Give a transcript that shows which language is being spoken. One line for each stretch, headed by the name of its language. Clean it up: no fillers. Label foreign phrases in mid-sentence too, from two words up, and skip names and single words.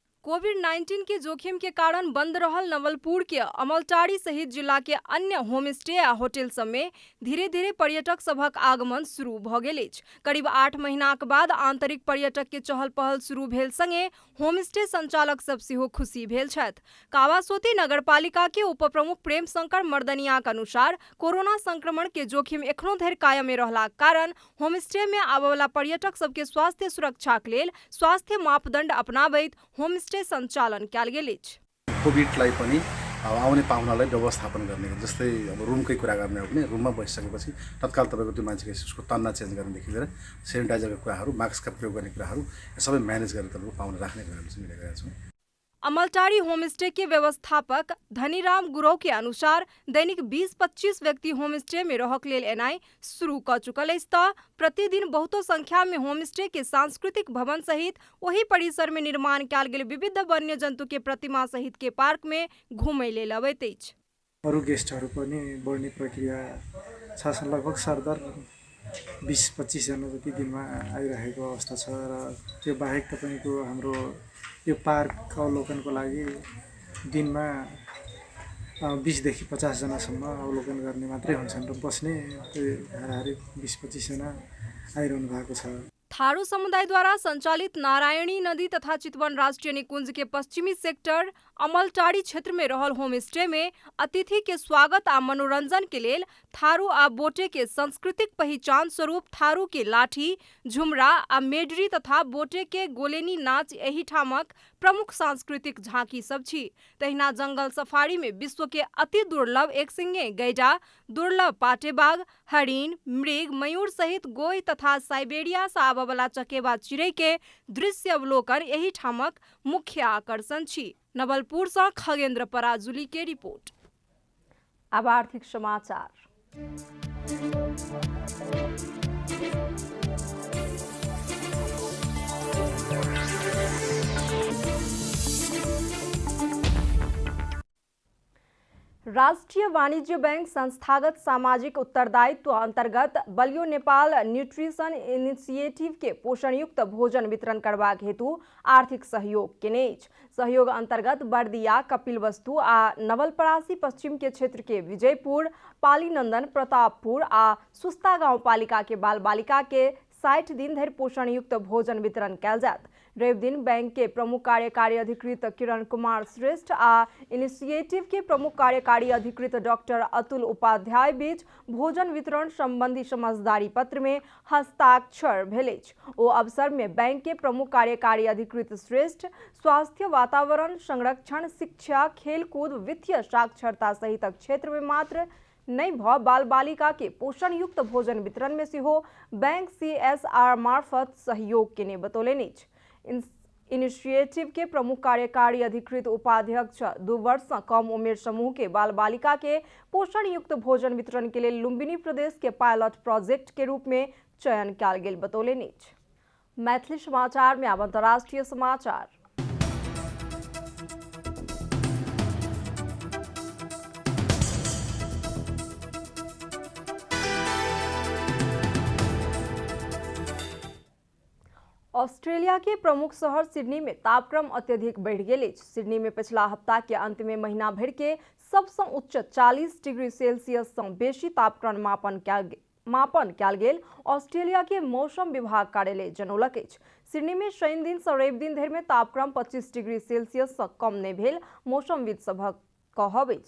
Maithili: कोविड-19 के जोखिम के कारण बंद रहल नवलपुर के अमलटारी सहित जिला के अन्य होमस्टे आ होटल सब में धीरे धीरे पर्यटक सभक आगमन शुरू भ गेल अछि। करीब 8 महीनाक बाद आंतरिक पर्यटक के चहल पहल शुरू भेल संगे होमस्टे संचालक सब सेहो खुशी भेल छथि। कावासोती नगरपालिका के उप प्रमुख प्रेम शंकर मर्दनियाक अनुसार कोरोना संक्रमण के जोखिम एखनो धरि कायम रहलाक कारण होमस्टे में आबयवला पर्यटक सबके स्वास्थ्य सुरक्षाक लेल स्वास्थ्य मापदण्ड अपनाबैत होमस्टे सञ्चालन कयल गेल अछि।
Nepali: कोभिडलाई पनि आउने पाहुनालाई व्यवस्थापन गर्ने, जस्तै अब रुमकै कुरा गर्ने हो भने रुममा बसिसकेपछि तत्काल तपाईँको त्यो मान्छेको उसको तन्ना चेन्ज गर्नेदेखि लिएर सेनिटाइजरका कुराहरू, मास्कका प्रयोग गर्ने कुराहरू सबै म्यानेज गरेर तपाईँको पाहुना राख्ने कुराहरू चाहिँ मिलेका छौँ।
Maithili: अमलटारी होमस्टे के व्यवस्थापक धनीराम गुरव के अनुसार दैनिक 20-25 व्यक्ति होमस्टे में रहक लेल एनाई शुरू क चुकल अछि त प्रतिदिन बहुतो संख्या में होमस्टे के सांस्कृतिक भवन सहित वही परिसर में निर्माण कयल गेल विविध वन्य जंतु के प्रतिमा सहित के पार्क में घुमै लेल अबैत अछि।
Nepali: अरू गेस्टहरू पनि बढ्ने प्रक्रिया छ। लगभग सरदर 20-25 जना जति दिनमा आइरहेको अवस्था छ र त्यो बाहेक तपाईको हाम्रो यो पार्क अवलोकनको लागि दिनमा 20 देखि 50 जनासम्म अवलोकन गर्ने मात्रै हुन्छन् र बस्ने हाराहारी 20-25 जना आइरहनु भएको छ।
Maithili: थारू समुदाय द्वारा संचालित नारायणी नदी तथा चितवन राष्ट्रीय निकुंज के पश्चिमी सेक्टर अमलटारी क्षेत्र में रहल होमस्टे में अतिथि के स्वागत आ मनोरंजन के लेल थारू आ बोटे के सांस्कृतिक पहचान स्वरूप थारू के लाठी, झुमरा आ मेडरी तथा बोटे के गोलेनी नाच एही ठामक प्रमुख सांस्कृतिक झांकी सब छी। तहिना जंगल सफारी में विश्व के अति दुर्लभ एकसिंगे गैंडा, दुर्लभ पाटेबाघ, हरिण, मृग, मयूर सहित गोय तथा साइबेरिया से आबयवला चकेबा चिड़ै के दृश्य अवलोकन एही ठामक मुख्य आकर्षण छी। नवलपुर से खगेंद्र पराजुली के रिपोर्ट। अब आर्थिक समाचार। राष्ट्रीय वाणिज्य बैंक संस्थागत सामाजिक उत्तरदायित्व अंतर्गत बलियो नेपाल न्यूट्रिशन इनिशिएटिव के पोषण युक्त भोजन वितरण करबाक हेतु आर्थिक सहयोग केने अछि। सहयोग अंतर्गत बर्दिया, कपिलवस्तु आ नवलपरासी पश्चिम के क्षेत्र के विजयपुर, पालीनंदन, प्रतापपुर आ सुस्ता गांव पालिका के बाल बालिका के 60 दिन धरि पोषण युक्त भोजन वितरण कयल जायत। रवि दिन बैंक के प्रमुख कार्यकारी अधिकृत किरण कुमार श्रेष्ठ आ इनिशिएटिव के प्रमुख कार्यकारी अधिकृत डॉक्टर अतुल उपाध्याय बीच भोजन वितरण संबंधी समझदारी पत्र में हस्ताक्षर भेल अछि। ओ अवसर में बैंक के प्रमुख कार्यकारी अधिकृत श्रेष्ठ स्वास्थ्य, वातावरण संरक्षण, शिक्षा, खेलकूद, वित्तीय साक्षरता सहित क्षेत्र में मात्र नहीं भ बाल बालिका के पोषण युक्त भोजन वितरण में सेहो बैंक CSR मार्फत सहयोग केने बतौलनि अछि। इनिशिएटिव के प्रमुख कार्यकारी अधिकृत उपाध्यक्ष 2 वर्ष से कम उमेर समूह के बाल बालिका के पोषण युक्त भोजन वितरण के लिए लुम्बिनी प्रदेश के
English: pilot project
Maithili: के रूप में चयन कयल गेल बतौलनि अछि। मैथिली समाचार में अब अंतर्राष्ट्रीय समाचार। ऑस्ट्रेलिया के प्रमुख शहर सिडनी में तापक्रम अत्यधिक बढ़ गेल अछि। सिडनी में पिछला हफ्ता के अंत में महीना भर के सबसे उच्च 40
English: degree Celsius
Maithili: से बेसी तापक्रम मापन कयल गेल ऑस्ट्रेलिया के मौसम विभाग कार्यालय जनौलक अछि। सिडनी में शनि दिन से रवि दिन धरि में तापक्रम 25
English: degree Celsius
Maithili: से कम नहि भेल मौसमविद सभक कहब अछि।